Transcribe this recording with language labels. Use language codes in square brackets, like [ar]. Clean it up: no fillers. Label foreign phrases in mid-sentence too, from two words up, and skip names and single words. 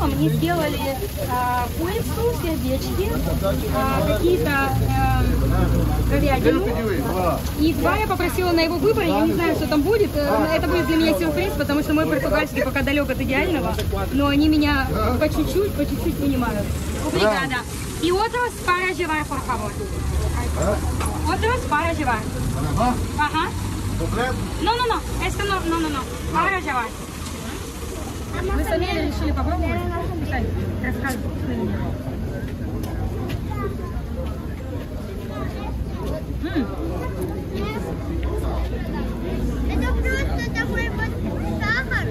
[ru] Мне сделали курицу, сердечки, какие-то говядину. И два я попросила на его выбор. Я не знаю, что там будет. Это будет для меня сюрприз, потому что мой португальский пока далек от идеального. Но они меня по чуть-чуть понимают. [pt] Obrigada. И outros [es] para llevar, por favor. Outros para llevar. Ага. No. Esto no. Para llevar. [ru] Мы с Амелией решили попробовать. Рассказывай. Это просто такой вот сахар.